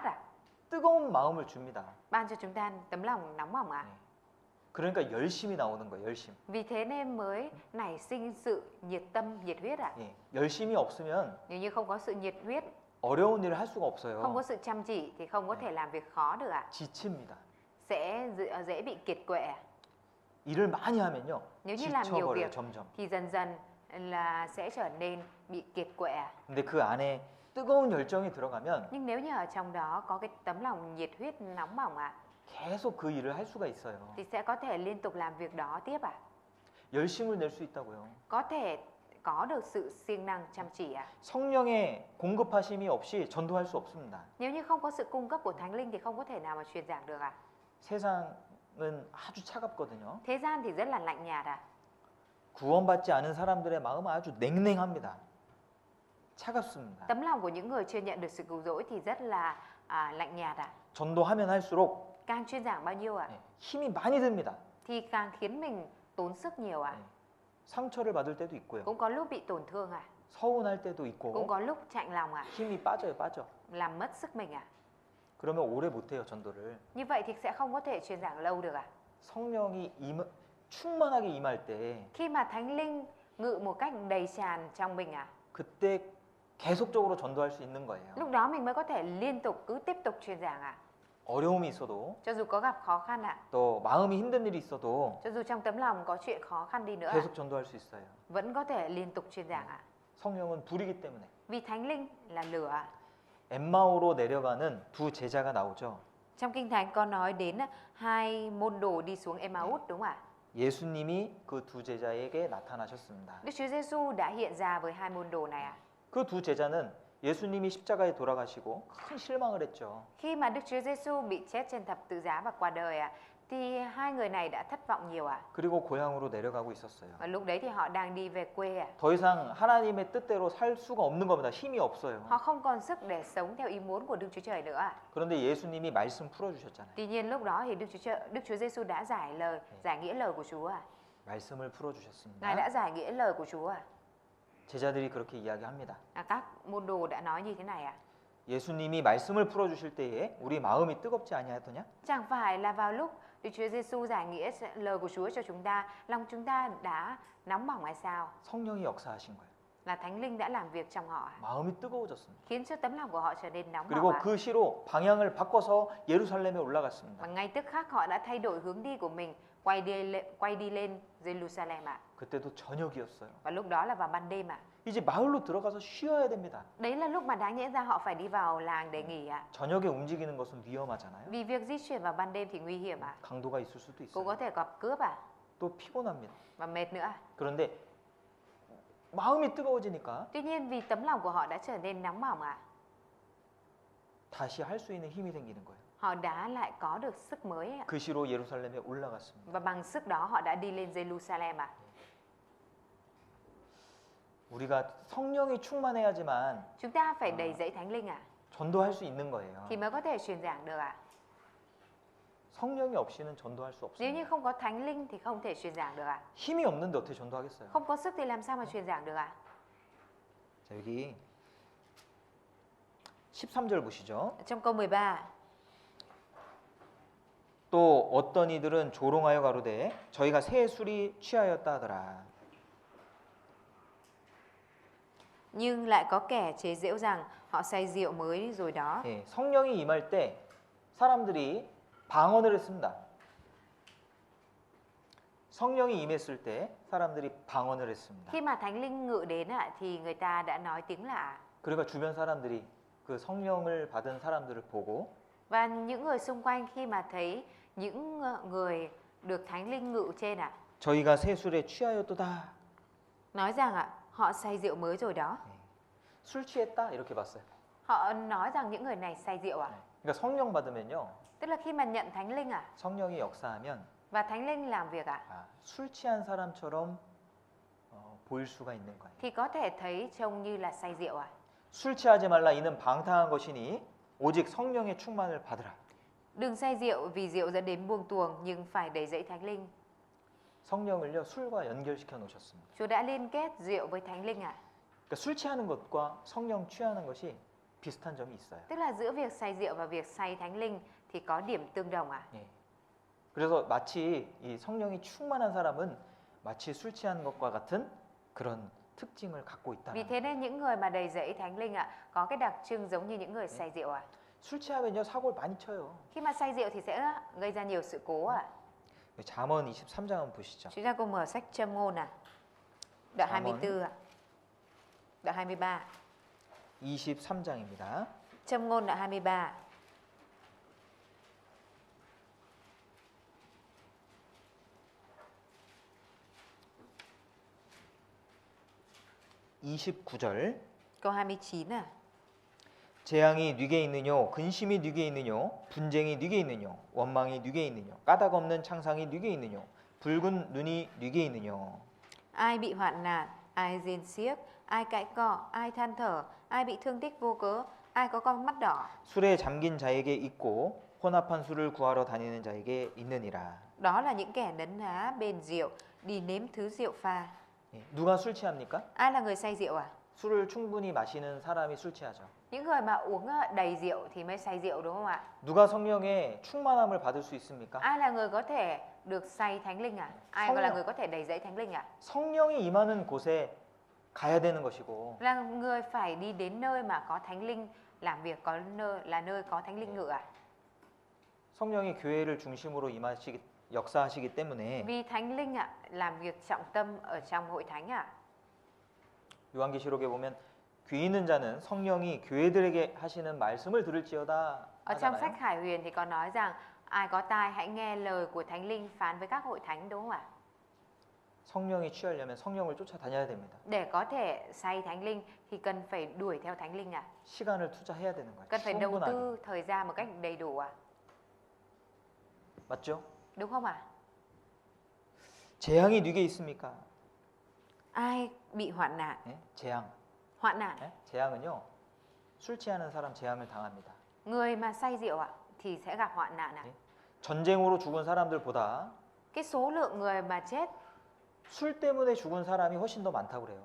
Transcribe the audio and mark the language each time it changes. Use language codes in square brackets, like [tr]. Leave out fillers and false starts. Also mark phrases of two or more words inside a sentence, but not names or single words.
[ko] 뜨거운 마음을 줍니다. [vi] ban cho chúng ta tấm lòng nóng bỏng [ko] 그러니까 열심이 나오는 거예요. 열심. [vi] Vì thế nên mới nảy sinh sự nhiệt tâm, nhiệt huyết [ko] 예, 열심이 없으면 [vi] Nếu như không có sự nhiệt huyết, [ko] 어려운 일을 할 수가 [vi] không [ko] 없어요. [vi] có sự chăm chỉ thì không có thể làm việc khó được [ko] 지칩니다. [vi] Sẽ dễ bị kiệt quệ [ko] 일을 많이 하면요. [vi] Nếu như làm nhiều [ko] 지쳐버려요. [vi] việc [ko] 점점. [vi] thì dần dần là sẽ trở nên bị kiệt quệ. [ko] 근데 그 안에 뜨거운 열정이 들어가면 [vi] Nhưng nếu như ở trong đó có cái tấm lòng nhiệt huyết nóng bỏng [ko] 계속 그 일을 할 수가 있어요. [vi] thì sẽ có thể liên tục làm việc đó tiếp [ko] 열심을 낼 수 있다고요. [vi] có thể có được sự siêng năng chăm chỉ [ko] 성령의 공급하심이 없이 전도할 수 없습니다. [vi] Nếu như không có sự cung cấp của Thánh Linh thì không có thể nào mà truyền giảng được [ko] 세상은 아주 차갑거든요. [vi] Thế gian thì rất là lạnh nhạt [ko] 구원받지 않은 사람들의 마음은 아주 냉랭합니다. 차갑습니다. [vi] Tấm lòng của những người chưa nhận được sự cứu rỗi thì rất là lạnh nhạt [ko] 전도하면 할수록 [vi] Càng truyền giảng bao nhiêu [ko] 힘이 많이 듭니다. [vi] thì càng khiến mình tốn sức nhiều [ko] 상처를 받을 때도 있고요. [vi] Cũng có lúc bị tổn thương [ko] 서운할 때도 [vi] Cũng [ko] 있고 [vi] có lúc chạnh lòng [ko] 힘이 빠져. [vi] làm mất sức mình [ko] 그러면 오래 못해요, 전도를. [vi] Như vậy thì sẽ không có thể truyền giảng lâu được [ko] 성령이 충만하게 임할 때 [vi] Khi mà Thánh Linh ngự một cách đầy tràn trong mình [ko] 그때 계속적으로 전도할 수 있는 거예요. [vi] lúc đó mình mới có thể liên tục cứ tiếp tục truyền giảng [ko] 어려움이 있어도 [vi] Cho dù có gặp khó khăn [ko] 또 마음이 힘든 일이 있어도 [vi] cho dù trong tấm lòng có chuyện khó khăn đi nữa [ko] 계속 전도할 수 있어요. [vi] vẫn có thể liên tục truyền giảng [ko] 성령은 불이기 때문에. [vi] Vì Thánh Linh là lửa [ko] 엠마오로 내려가는 두 제자가 나오죠. [vi] Trong Kinh Thánh có nói đến hai môn đồ đi xuống Emmaus đúng không ạ? [ko] 예수님이 그 두 제자에게 나타나셨습니다. [vi] Đức Chúa Giêsu đã hiện ra với hai môn đồ này [ko] 그 두 제자는 예수님이 십자가에 돌아가시고 큰 실망을 했죠. [vi] Khi mà Đức Chúa Giêsu bị chết trên thập tự giá và qua đời thì hai người này đã thất vọng nhiều [ko] 그리고 고향으로 내려가고 있었어요. [vi] Và lúc đấy thì họ đang đi về quê [ko] 더 이상 하나님의 뜻대로 살 수가 없는 겁니다. 힘이 없어요. [vi] Họ không còn sức để sống theo ý muốn của Đức Chúa Trời nữa [ko] 그런데 예수님이 말씀 풀어주셨잖아요. [vi] Tuy nhiên lúc đó thì Đức Chúa Giêsu đã giải nghĩa lời của Chúa [ko] 말씀을 [vi] Ngài [ko] 풀어주셨습니다. [vi] đã giải nghĩa lời của Chúa [ko] 제자들이 그렇게 이야기합니다. [vi] Các môn đồ đã nói như thế này [ko] 예수님이 말씀을 풀어주실 때에 우리 마음이 뜨겁지 아니하더냐? [vi] Chẳng phải là vào lúc Đức Chúa Giêsu giải nghĩa lời của Chúa cho chúng ta, lòng chúng ta đã nóng bỏng hay sao? [ko] 성령이 역사하신 거예요. [vi] Là Thánh Linh đã làm việc trong họ, [ko] 마음이 뜨거워졌습니다. [vi] khiến cho tấm lòng của họ trở nên nóng [ko] 그리고 [vi] bỏng. [ko] 그 시로 방향을 바꿔서 예루살렘에 [vi] Và [ko] 올라갔습니다. [vi] ngay tức khắc họ đã thay đổi hướng đi của mình, quay đi lên Jerusalem [ko] 그때도 저녁이었어요. [vi] Và lúc đó là vào ban đêm [ko] 이제 마을로 들어가서 쉬어야 됩니다. [vi] Đấy là lúc mà đáng nhẽ ra họ phải đi vào làng để nghỉ [ko] 저녁에 움직이는 것은 위험하잖아요. [vi] Vì việc di chuyển vào ban đêm thì nguy hiểm [ko] 강도가 있을 수도 [vi] Cũng [ko] 있어요. [vi] có thể gặp cướp [ko] 또 피곤합니다. [vi] và mệt nữa. [ko] 그런데 마음이 뜨거워지니까 [vi] Tuy nhiên vì tấm lòng của họ đã trở nên nóng bỏng [ko] 다시 할 수 있는 힘이 생기는 거예요. [vi] họ đã lại có được sức mới [ko] 그 시로 예루살렘에 올라갔습니다. [vi] Và bằng sức đó họ đã đi lên Jerusalem [ko] 우리가 성령이 충만해야지만 [vi] Chúng ta phải đầy dẫy Thánh Linh [ko] 전도할 수 있는 거예요. [vi] thì mới có thể truyền giảng được [ko] 성령이 없이는 전도할 수 [vi] Nếu như [ko] 없습니다. [vi] không có Thánh Linh thì không thể truyền giảng được [ko] 힘이 없는데 어떻게 전도하겠어요? [vi] Không có sức thì làm sao mà truyền giảng được [ko] 자, 여기 13절 보시죠. [vi] Trong câu 13 [ko] 또 어떤 이들은 조롱하여 가로되 저희가 새 술이 취하였다 하더라. [vi] Nhưng lại có kẻ chế giễu rằng họ say rượu mới rồi đó [ko] 예, 성령이 임할 때 사람들이 방언을 했습니다. 성령이 임했을 때 사람들이 방언을 했습니다. [vi] Khi mà Thánh Linh ngự đến thì người ta đã nói tiếng lạ [ko] 그러니까 주변 사람들이 그 성령을 받은 사람들을 보고 [vi] Và những người xung quanh khi mà thấy những người được Thánh Linh ngự trên [ko] 저희가 새 술에 취하였도다. [vi] nói rằng họ say rượu mới rồi đó [ko] 술 취했다 이렇게 봤어요. [vi] Họ nói rằng những người này say rượu [ko] 그러니까 성령 받으면요. [vi] Tức là khi mà nhận Thánh Linh [ko] 성령이 역사하면 [vi] và Thánh Linh làm việc [ko] 술 취한 사람처럼 보일 수가 있는 거예요. [vi] thì có thể thấy trông như là say rượu [ko] 술 취하지 말라 이는 방탕한 것이니 오직 성령의 충만을 받으라. [vi] Đừng say rượu vì rượu dẫn đến buông tuồng nhưng phải đầy dẫy Thánh Linh. [ko] 성령을요 술과 연결시켜 놓으셨습니다. [vi] Chúa đã liên kết rượu với Thánh Linh [ko] 그러니까 술 취하는 것과 성령 취하는 것이 비슷한 점이 있어요. [vi] Tức là giữa việc say rượu và việc say Thánh Linh thì có điểm tương đồng [ko] 예. 그래서 마치 이 성령이 충만한 사람은 마치 술 취하는 것과 같은 그런 특징을 갖고 있다. [vi] Vì thế nên những người mà đầy dẫy Thánh Linh có cái đặc trưng giống như những người say rượu [ko] 술 취하면요 사고를 많이 쳐요. [vi] Khi mà say rượu thì sẽ gây ra nhiều sự cố [ko] 잠언 23장 한번 보시죠. [vi] Chúng ta cùng mở sách Châm ngôn Đoạn [ko] 잠언 [vi] 24 ạ. Đoạn 23. [ko] 23장입니다. [vi] Châm ngôn đoạn 23. [ko] (29절) [vi] Câu 29 à. [ko] 재앙이 네게 있느뇨 근심이 네게 있느뇨 분쟁이 네게 있느뇨 원망이 네게 있느뇨 까닭 없는 창상이 네게 있느뇨 붉은 눈이 네게 있느뇨. [vi] Ai bị hoạn nạn, ai rên xiếc, ai cãi cọ, ai than thở, ai bị thương tích vô cớ, ai có con mắt đỏ. [ko] 술에 잠긴 자에게 있고 혼합한 술을 구하러 다니는 자에게 있느니라. [vi] Đó là những kẻ nấn ná bền rượu, đi nếm thứ rượu pha. [ko] 예, 누가 술 취합니까? [vi] Ai là người say rượu à? [ko] 술을 충분히 마시는 사람이 술 취하죠. [vi] Những người mà uống đầy rượu thì mới say rượu đúng không ạ? [ko] 누가 성령의 충만함을 받을 수 있습니까? [vi] Ai là người có thể được say thánh linh à? Ai [ko] 성령. [vi] là người có thể đầy dẫy thánh linh à? [ko] 성령이 임하는 곳에 가야 되는 것이고 [vi] Là người phải đi đến nơi mà có thánh linh làm việc, có nơi là nơi có thánh linh ngự à? [ko] 성령이 교회를 중심으로 임하시기 역사하시기 때문에 [vi] Vì thánh linh ạ làm việc trọng tâm ở trong hội thánh ạ. [ko] 요한계시록에 보면 귀 있는 자는 성령이 교회들에게 하시는 말씀을 들을지어다 [vi] Ở trong [ko] 하잖아요. [vi] sách Khải Huyền thì có nói rằng ai có tai hãy nghe lời của thánh linh phán với các hội thánh đúng không ạ? [ko] 성령이 취하려면 성령을 쫓아다녀야 됩니다. [vi] Để có thể say thánh linh thì cần phải đuổi theo thánh linh ạ. [ko] 시간을 투자해야 되는 거예요. [vi] Cần phải đầu [ko] 충분하게. [vi] tư thời gian một cách đầy đủ ạ. [ko] 맞죠? [vi] Đúng không ạ? [ko] 재앙이 네게 있습니까? [vi] Ai bị hoạn nạn? [ko] 예? 재앙. [vi] Hoạn nạn. [ko] 예? 재앙은요. 술 취하는 사람 재앙을 당합니다. [vi] Người mà say rượu ạ thì sẽ gặp hoạn nạn ạ. [ko] 예? 전쟁으로 죽은 사람들보다 [vi] Cái số lượng người mà chết, [ko] 술 때문에 죽은 사람이 훨씬 더 많다고 그래요.